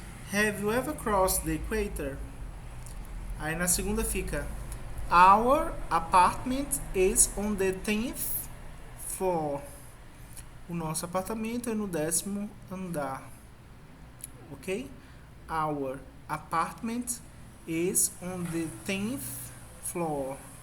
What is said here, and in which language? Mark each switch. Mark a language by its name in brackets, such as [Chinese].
[English] Have you ever crossed the equator? Aí na segunda fica: Our apartment is on the 10th floor. [Portuguese] O nosso apartamento é no 10º andar. Ok? [English] Our apartment is on the 10th floor.